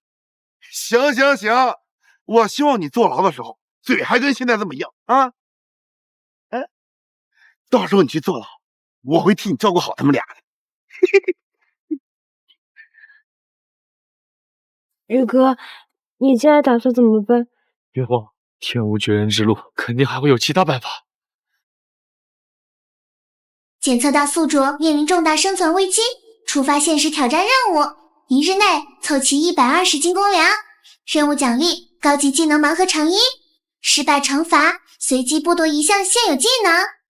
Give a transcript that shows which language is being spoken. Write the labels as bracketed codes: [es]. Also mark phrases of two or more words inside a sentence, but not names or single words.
[zh] 行行行，我希望你坐牢的时候嘴还跟现在这么硬啊！哎，到时候你去坐牢，我会替你照顧好他們倆的。宇哥，你现在打算怎麼辦？別慌，天無絕人之路，肯定還會有其他辦法。檢測到宿主面臨重大生存危機，觸發限時挑戰任務，1日內湊齊120斤公糧。任務獎勵：高級技能盲盒成衣。失敗懲罰：隨機剝奪一項現有技能。